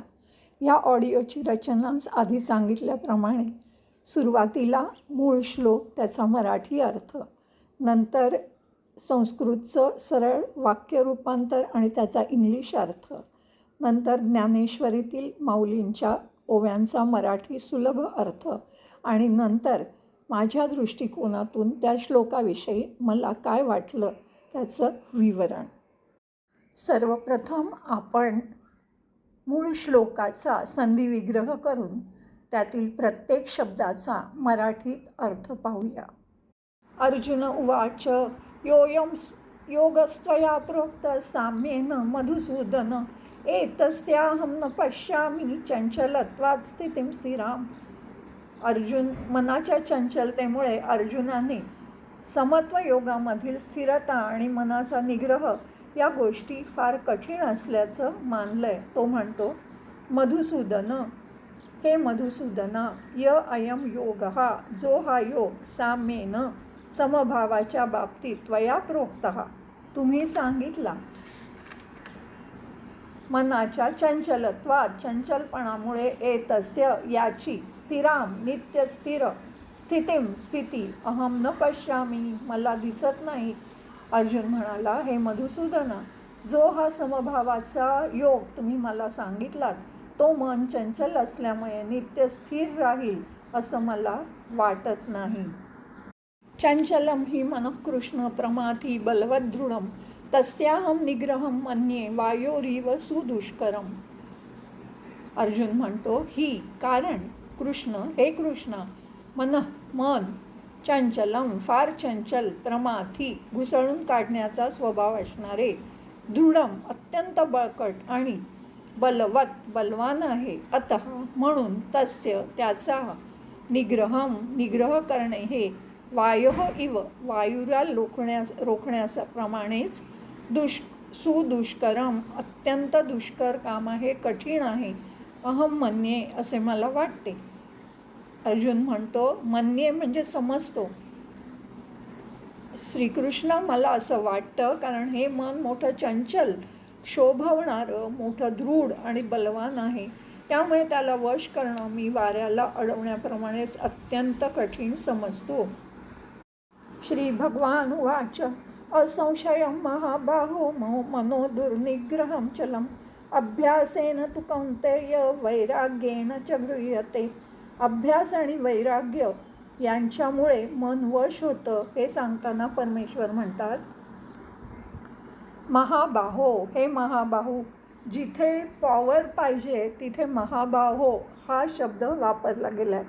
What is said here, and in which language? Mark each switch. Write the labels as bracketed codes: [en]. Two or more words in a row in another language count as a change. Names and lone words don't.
[mr] या ऑडिओची रचना आधी सांगितल्याप्रमाणे सुरुवातीला मूळ श्लोक, त्याचा मराठी अर्थ, नंतर संस्कृतचं सरळ वाक्य रूपांतर आणि त्याचा इंग्लिश अर्थ, नंतर ज्ञानेश्वरीतील माऊलींच्या ओव्यांचा मराठी सुलभ अर्थ आणि नंतर माझ्या दृष्टिकोनातून त्या श्लोकाविषयी मला काय वाटलं त्याचं विवरण. सर्वप्रथम आपण मूळ श्लोकाचा संधिविग्रह करून त्यातील प्रत्येक शब्दाचा मराठीत अर्थ पाहूया. [sa] अर्जुन उवाच योऽयं योगस्त्वया प्रोक्त साम्येन मधुसूदन एतस्याहं न पश्यामि चंचलत्वात् स्थितिं स्थिराम. [mr] अर्जुन, मनाच्या चंचलतेमुळे अर्जुनाने समत्व योगामधील स्थिरता आणि मनाचा निग्रह या गोष्टी फार कठीण असल्याचं मानलंय. तो म्हणतो, मधुसूदन, हे मधुसूदना, [sa] अयम योग, [mr] जो हा योग साम्येन समभावाच्या बाबतीत [sa] त्वया प्रोक्तः, [mr] तुम्ही सांगितला, मनाच्या चंचलत्वात, चंचलपणामुळे, एतस्य, याची, स्थिराम, नित्य स्थिर, स्थितीम, स्थिती, [sa] अहम न पश्यामी, [mr] मला दिसत नाही. अर्जुन म्हणाला, हे मधुसूदना, जो हा समभावाचा योग तुम्ही मला सांगितलात तो मन चंचल असल्यामुळे नित्य स्थिर राहील असं मला वाटत नाही. [sa] चंचलम ही मनः कृष्ण प्रमाथी बलवदृढम तस्याहम निग्रहम मन्ये वायोरीव सुदुष्करम. [mr] अर्जुन म्हणतो, ही, कारण कृष्ण, हे कृष्ण, मन, चंचलम, फार चंचल, प्रमाथी, घुसळून काढण्याचा स्वभाव असणारे, दृढम, अत्यंत बळकट, आणि बलवत, बलवान आहे, अतः, म्हणून, तस्य, त्याचा, निग्रह करणे हे [sa] वायोः इव, [mr] वायुरा रोखण्याप्रमाणेच, सुदुष्करम, अत्यंत दुष्कर काम आहे, कठीण आहे, [sa] अहम मन्ये, [mr] असे मला वाटते. अर्जुन म्हणतो, मन्ये म्हणजे समजतो. श्रीकृष्ण, मला असं वाटतं, कारण हे मन मोठं चंचल, शोभवणारं, मोठं दृढ आणि बलवान आहे, त्यामुळे त्याला वश करणं मी वाऱ्याला अडवण्याप्रमाणेच अत्यंत कठीण समजतो. [sa] श्री भगवान उवाच असंशयं महाबाहो मनो दुर्निग्रहं चलम् अभ्यासेन तु कौन्तेय वैराग्येन च गृह्यते. [mr] अभ्यास आणि वैराग्य यांच्यामुळे मन वश होतं, हे सांगताना परमेश्वर म्हणतात, महाबाहो, हे महाबाहू. जिथे पॉवर पाहिजे तिथे महाबाहो हा शब्द वापरला गेला आहे.